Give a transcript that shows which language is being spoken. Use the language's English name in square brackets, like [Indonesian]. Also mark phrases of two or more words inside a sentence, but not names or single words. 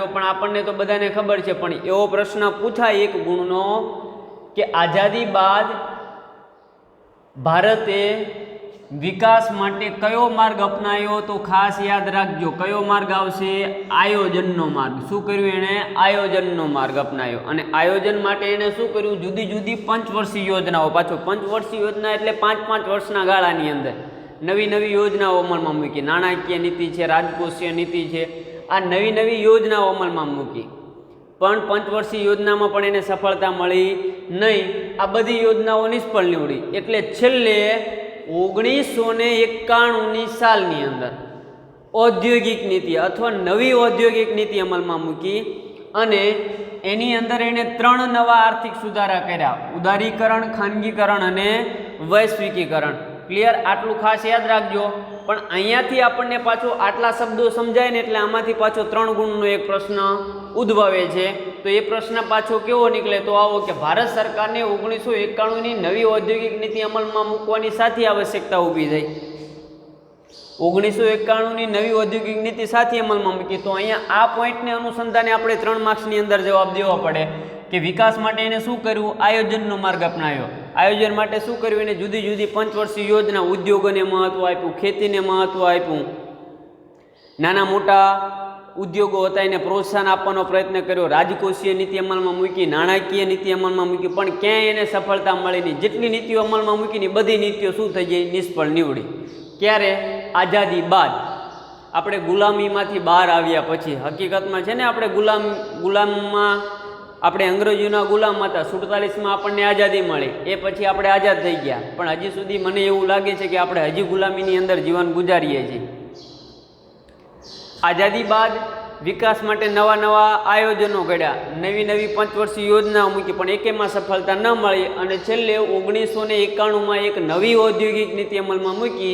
[Gujarati] પણ આપણને તો બધાને ખબર છે, પણ એવો પ્રશ્ન પૂછાય એક ગુણનો કે આઝાદી બાદ ભારતે વિકાસ માટે કયો માર્ગ અપનાવ્યો। તો ખાસ યાદ રાખજો કયો માર્ગ આવશે? આયોજનનો માર્ગ. શું કર્યું એણે? આયોજનનો માર્ગ અપનાવ્યો. અને આયોજન માટે એણે શું કર્યું? જુદી જુદી પંચવર્ષીય યોજનાઓ, પાછો પંચવર્ષીય યોજના એટલે 5-5 વર્ષના ગાળાની અંદર નવી નવી યોજનાઓ અમલમાં મૂકી। નાણાકીય નીતિ છે, રાજકોષીય નીતિ છે, આ નવી નવી યોજનાઓ અમલમાં મૂકી। પણ પંચવર્ષીય યોજનામાં પણ એને સફળતા મળી નહીં। આ બધી યોજનાઓ નિષ્ફળ નિવડી। એટલે છેલ્લે 1991 સાલની અંદર ઔદ્યોગિક નીતિ અથવા નવી ઔદ્યોગિક નીતિ અમલમાં મૂકી અને એની અંદર એને 3 નવા આર્થિક સુધારા કર્યા, ઉદારીકરણ, ખાનગીકરણ અને વૈશ્વિકીકરણ. ક્લિયર? આટલું ખાસ યાદ રાખજો। પણ અહીંયાથી આપણને પાછો આટલા શબ્દો સમજાય ને એટલે આમાંથી પાછો 3 ગુણનો એક પ્રશ્ન ઉદ્ભવે છે। તો યે પ્રશ્ન પાછો કેવો નિકળે? તો આવો કે ભારત સરકારને 1991 ની નવી ઔદ્યોગિક નીતિ અમલમાં મૂકવાની સાથી આવશ્યકતા ઊભી થઈ। 1991 ની નવી ઔદ્યોગિક નીતિ સાથી અમલમાં મૂકી। તો અહીંયા આ પોઇન્ટને અનુસંધાને આપણે 3 માર્ક્સની અંદર જવાબ દેવો પડે કે વિકાસ માટે એને શું કર્યું? આયોજનનો માર્ગ અપનાવ્યો। આયોજન માટે શું કર્યું? એને જુદી જુદી પંચવર્ષીય યોજના, ઉદ્યોગોને મહત્વ આપ્યું, ખેતીને મહત્વ આપ્યું, નાના મોટા ઉદ્યોગો હતા એને પ્રોત્સાહન આપવાનો પ્રયત્ન કર્યો, રાજકોષીય નીતિ અમલમાં મૂકી, નાણાકીય નીતિ અમલમાં મૂકી, પણ ક્યાંય એને સફળતા મળી નહીં। જેટલી નીતિઓ અમલમાં મૂકીને બધી નીતિઓ શું થઈ ગઈ? નિષ્ફળ નિવડી. ક્યારે? આઝાદી બાદ। આપણે ગુલામીમાંથી બહાર આવ્યા પછી, હકીકતમાં છે ને આપણે ગુલામમાં આપણે અંગ્રેજોના ગુલામ હતા. 47માં આપણને આઝાદી મળી, એ પછી આપણે આઝાદ થઈ ગયા, પણ હજી સુધી મને એવું લાગે છે કે આપણે હજી ગુલામીની અંદર જીવન ગુજારીએ છીએ. આઝાદી બાદ વિકાસ માટે નવા નવા આયોજનો ઘડ્યા, નવી નવી પંચવર્ષીય યોજનાઓ મૂકી, પણ એકેમાં સફળતા ન મળી અને છેલ્લે 1991માં એક નવી ઔદ્યોગિક નીતિ અમલમાં મૂકી.